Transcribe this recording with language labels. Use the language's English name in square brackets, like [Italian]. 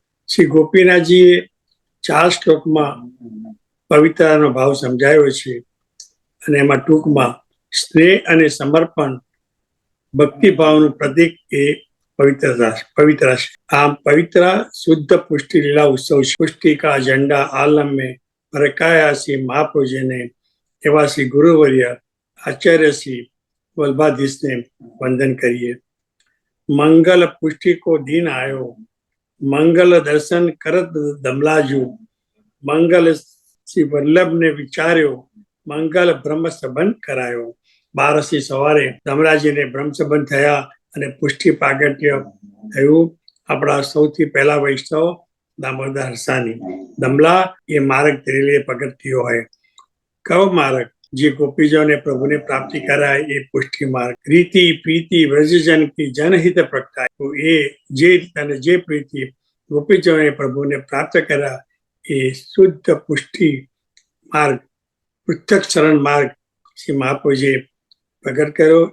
[Gujarati] શ્રી ગોપીનાથજીએ 4 શ્લોકમાં પવિત્રનો ભાવ સમજાયો છે, અને એમાં ટૂંકમાં સ્નેહ અને સમર્પણ ભક્તિભાવનું પ્રતીક એ પવિત્રતા છે. આમ પવિત્ર શુદ્ધ પુષ્ટિ લીલા ઉત્સવ છે. [Hindi] પુષ્ટિ કા ઝંડા આલમ में फरकाया श्री महाप्रभु ने, एवं श्री गुरुवर्य आचार्य श्री वल्लभाधीश ने वंदन करिए. [Braj] मंगल पुष्टि को दिन आयो, मंगल दर्शन करत दमलाजू, मंगल श्री वल्लभ ने विचार्यो, मंगल ब्रह्म संबंध करायो. [Gujarati] बारसी सवारे दमलाजी ने ब्रह्म संबंध थया અને પુષ્ટિ પ્રાગટ્ય થયું. આપણા સૌથી પહેલા વૈષ્ણવ દામોદર હરસાની. દમલા એ માર્ગ તેરેલી પગથિયો હોય. કયો માર્ગ? જે ગોપીજોને પ્રભુને પ્રાપ્તિ કરાય એ પુષ્ટિ માર્ગ. રીતિ પ્રીતિ વ્રજજન કી જનહિત પ્રગટાય. તો એ જે અને જે પ્રીતિ ગોપીજોને પ્રભુને પ્રાપ્ત કર્યા એ શુદ્ધ પુષ્ટિ માર્ગ, પૃથક શરણ માર્ગ શ્રી મહાપ્રભુજીએ પ્રગટ કર્યો.